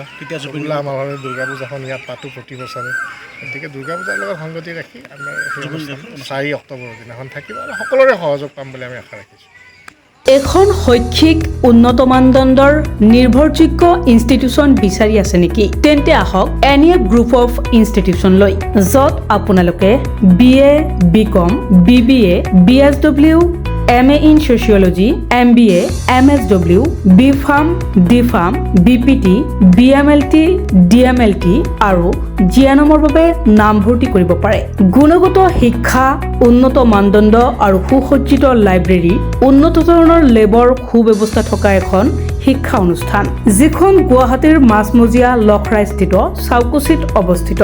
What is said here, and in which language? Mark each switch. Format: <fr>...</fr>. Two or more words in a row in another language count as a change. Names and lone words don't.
<as>তেতিয়া আমাৰ দুৰ্গা পূজাখন ইয়াত পাতোঁ প্ৰতি বছৰে, গতিকে দুৰ্গা পূজাৰ লগত সংগতি ৰাখি আমাৰ সেই অনুষ্ঠান 4 অক্টোবৰৰ দিনাখন থাকিব আৰু সকলোৰে সহযোগ পাম বুলি আমি আশা ৰাখিছোঁ। এখন শৈক্ষিক উন্নত মানদণ্ডৰ নিৰ্ভৰযোগ্য ইনষ্টিটিউচন বিচাৰি আছে নেকি? তেন্তে আহক এনিএফ গ্ৰুপ অফ ইনষ্টিটিউচনলৈ, য'ত আপোনালোকে BA, BCom, BBA, BSW,</as> <en>MA in Sociology,</en> <as>MBA, MSW, BPharm, DPharm, BPT, BMLT, DMLT আৰু GNMৰ বাবে নামভৰ্তি কৰিব পাৰে। গুণগত শিক্ষা, উন্নত মানদণ্ড আৰু সুসজ্জিত লাইব্ৰেৰী, উন্নত ধৰণৰ লেবৰ সুব্যৱস্থা থকা এখন শিক্ষা অনুষ্ঠান, যিখন গুৱাহাটীৰ মাজমজিয়া লখৰাস্থিত চাউকুচিত অৱস্থিত।</as>